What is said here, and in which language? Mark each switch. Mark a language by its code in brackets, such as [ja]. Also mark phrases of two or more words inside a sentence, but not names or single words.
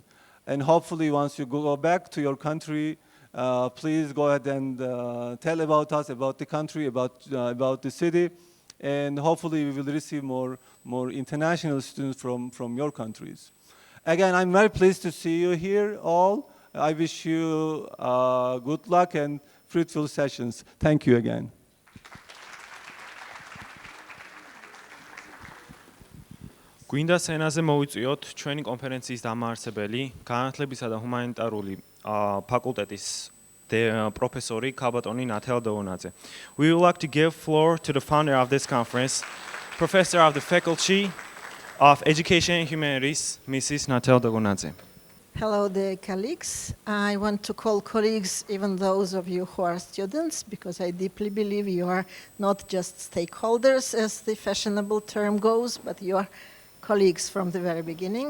[en] And hopefully, once you go back to your country, please go ahead and tell about us, about the country, about the city, and hopefully we will receive more international students from your countries. Again, I'm very pleased to see you here all. I wish you good luck and fruitful sessions. Thank you again. [ka] გვინდა სცენაზე მოვიწვიოთ ჩვენი კონფერენციის დამაარსებელი, განათლებისა და ჰუმანიტარული ფაკულტეტის პროფესორი ქაბატონი ნათელა დოვონაძე. [en] We would like to give floor to the founder of this conference, Professor of the Faculty of Education and Humanities, Mrs. Natalia Dogonadze. Hello, dear colleagues. I want to call colleagues even those of you who are students, because I deeply believe you are not just stakeholders, as the fashionable term goes, but you are colleagues from the very beginning.